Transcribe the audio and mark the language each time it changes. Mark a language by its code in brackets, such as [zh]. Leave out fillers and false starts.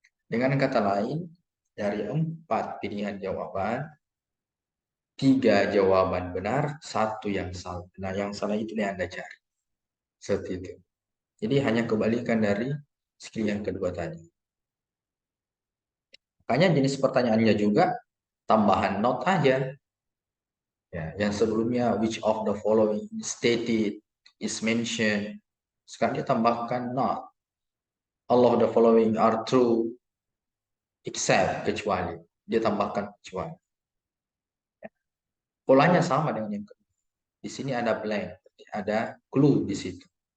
[id] Dengan kata lain, dari 4 pilihan jawaban, 3 jawaban benar, 1 yang salah. Nah, yang salah itu yang Anda cari. Seperti itu. Jadi hanya kebalikan dari skill yang kedua tadi. Makanya jenis pertanyaannya juga tambahan not aja. Ya, yang sebelumnya [en] which of the following stated is mentioned. [id] Sekarang dia tambahkan [en] not. All of the following are true except [id] kecuali. Dia tambahkan kecuali. Polanya sama dengan yang kedua. Di sini ada blank, ada clue di situ.